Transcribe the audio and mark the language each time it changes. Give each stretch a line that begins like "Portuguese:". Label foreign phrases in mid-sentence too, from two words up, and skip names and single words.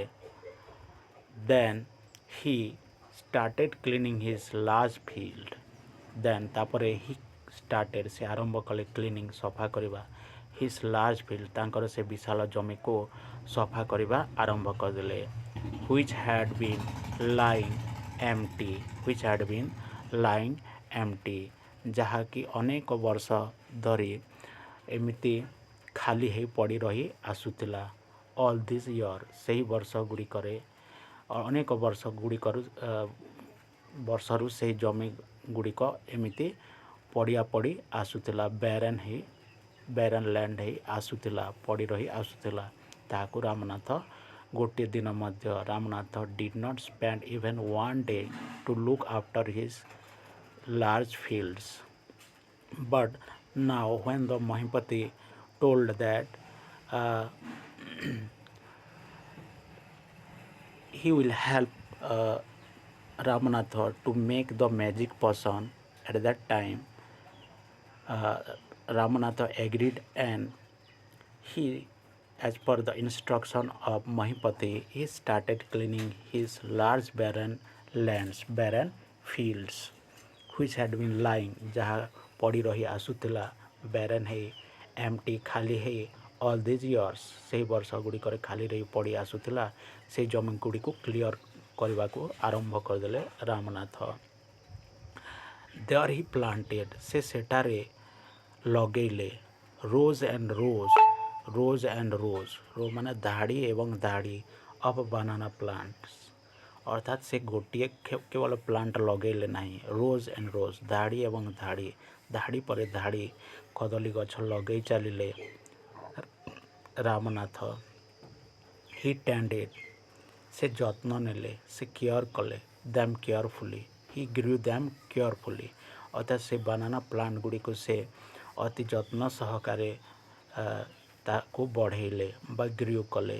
English: then he started cleaning his large field then
Odia: ତାପରେ
English: he started
Odia: ସେ ଆରମ୍ଭ କଲେ କ୍ଲିନିଂ ସଫା କରିବା
English: his large field
Odia: ତାଙ୍କର ସେ ବିଶାଳ ଜମିକୁ ସଫା କରିବା ଆରମ୍ଭ କରିଦେଲେ।
English: which had been lying empty
Odia: ଯାହାକି ଅନେକ ବର୍ଷ ଧରି ଏମିତି ଖାଲି ହେଇ ପଡ଼ି ରହି ଆସୁଥିଲା।
English: all this year
Odia: ସେହି ବର୍ଷ ଗୁଡ଼ିକରେ ଅନେକ ବର୍ଷରୁ ସେହି ଜମି ଗୁଡ଼ିକ ଏମିତି ପଡ଼ି ଆସୁଥିଲା,
English: barren land
Odia: ହେଇ ଆସୁଥିଲା, ପଡ଼ି ରହି ଆସୁଥିଲା। ତାହାକୁ ଗୋଟିଏ ଦିନ ମଧ୍ୟ
English: ରାମନାଥ did not spend even one day to look after his large fields. But now when the Mahipati told that uh, he will help Ramanatha to make the magic potion, at that time Ramanatha agreed, and he, as per the instruction of Mahipati, he started cleaning his large barren fields which had been lying,
Odia: ଯାହା ପଡ଼ି ରହି ଆସୁଥିଲା, barren ହେଇ, empty, ଖାଲି ହେଇ,
English: all these years,
Odia: ସେହି ବର୍ଷ ଗୁଡ଼ିକରେ ଖାଲି ରହି ପଡ଼ି ଆସୁଥିଲା, ସେହି ଜମି ଗୁଡ଼ିକୁ କ୍ଲିଅର କରିବାକୁ ଆରମ୍ଭ କରିଦେଲେ ରାମନାଥ।
English: There he planted,
Odia: ସେ ସେଠାରେ ଲଗେଇଲେ, rows ମାନେ ଧାଡ଼ି ଏବଂ ଧାଡ଼ି
English: of banana plants,
Odia: ଅର୍ଥାତ୍ ସେ ଗୋଟିଏ କେବଳ ପ୍ଲାଣ୍ଟ ଲଗେଇଲେ ନାହିଁ, ରୋଜ୍ ଧାଡ଼ି ଏବଂ ଧାଡ଼ି ପରେ ଧାଡ଼ି କଦଳୀ ଗଛ ଲଗେଇ ଚାଲିଲେ ରାମନାଥ।
English: he tended,
Odia: ସେ ଯତ୍ନ ନେଲେ, ସେ କେୟାର କଲେ,
English: them carefully, he grew them carefully,
Odia: ଅର୍ଥାତ୍ ସେ
English: banana plant
Odia: ଗୁଡ଼ିକୁ ସେ ଅତି ଯତ୍ନ ସହକାରେ ତାକୁ ବଢ଼େଇଲେ ବା ଗ୍ରୁ କଲେ।